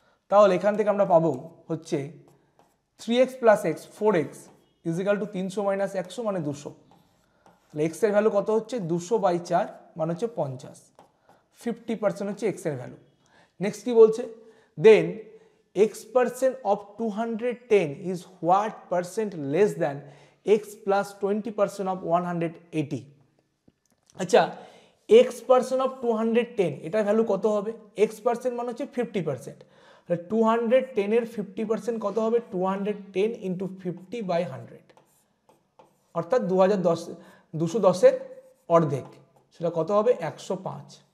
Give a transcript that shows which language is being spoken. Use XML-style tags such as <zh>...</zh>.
<bn>তাহলে এখান থেকে আমরা পাবো হচ্ছে 3x + x 4x is equal two 300 - 100 মানে 200। তাহলে x এর ভ্যালু কত হচ্ছে? 200/4 মানে হচ্ছে 50। 50% হচ্ছে x এর ভ্যালু। নেক্সট কি বলছে? দেন</bn> <en>x% of 210 is what percent less than x plus 20% of 180?</en> <bn>আচ্ছা x% of 210 এটার ভ্যালু কত হবে? x% মানে হচ্ছে 50%, তাহলে 210 এর 50% কত হবে? 210 ইন্টু 50/100, অর্থাৎ 210 এর অর্ধেক, সেটা কত হবে? 105।</bn>